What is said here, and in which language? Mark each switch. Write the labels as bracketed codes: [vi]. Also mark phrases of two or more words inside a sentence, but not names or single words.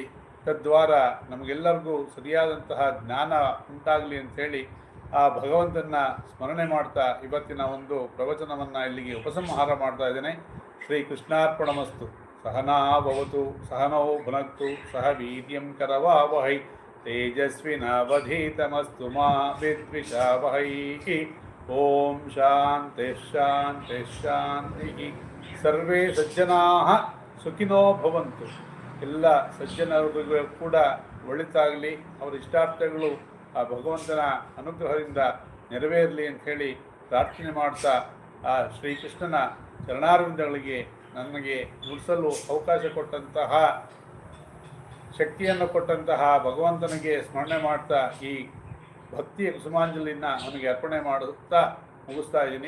[kn] ತದ್ವಾರ ನಮಗೆಲ್ಲರಿಗೂ ಸರಿಯಾದಂತಹ ಜ್ಞಾನ ಉಂಟಾಗಲಿ ಅಂಥೇಳಿ ಆ ಭಗವಂತನ ಸ್ಮರಣೆ ಮಾಡ್ತಾ ಇವತ್ತಿನ ಒಂದು ಪ್ರವಚನವನ್ನು ಇಲ್ಲಿಗೆ ಉಪಸಂಹಾರ ಮಾಡ್ತಾ ಇದ್ದೇನೆ. [sa] ಶ್ರೀ ಕೃಷ್ಣಾರ್ಪಣಮಸ್ತು. ಸಹನಾ ಭವತು ಸಹನೌ ಭುನಕ್ತು ಸಹ ವೀರ್ಯಂ ಕರವಾವಹೈ ತೇಜಸ್ವಿನಾವಧೀತಮಸ್ತು ಮಾ ವಿದ್ವಿಷಾವಹೈ. ಓಂ ಶಾಂತಿ ಶಾಂತಿ ಶಾಂತಿ. ಸರ್ವೇ ಸಜ್ಜನಾಃ ಸುಖಿನೋ ಭವಂತು. [kn] ಎಲ್ಲ ಸಜ್ಜನರಿಗೂ ಕೂಡ ಒಳಿತಾಗಲಿ, ಅವರ ಇಷ್ಟಾರ್ಥಗಳು ಆ ಭಗವಂತನ ಅನುಗ್ರಹದಿಂದ ನೆರವೇರಲಿ ಅಂಥೇಳಿ ಪ್ರಾರ್ಥನೆ ಮಾಡ್ತಾ ಆ ಶ್ರೀಕೃಷ್ಣನ ಚರಣಾರವಿಂದಗಳಿಗೆ ನನಗೆ ನುಡಿಸಲು ಅವಕಾಶ ಕೊಟ್ಟಂತಹ, ಶಕ್ತಿಯನ್ನು ಕೊಟ್ಟಂತಹ ಭಗವಂತನಿಗೆ ಸ್ಮರಣೆ ಮಾಡ್ತಾ ಈ ಭಕ್ತಿಯ ಕುಸುಮಾಂಜಲಿಯನ್ನು ಅವನಿಗೆ ಅರ್ಪಣೆ ಮಾಡುತ್ತಾ ಮುಗಿಸ್ತಾ ಇದ್ದೀನಿ.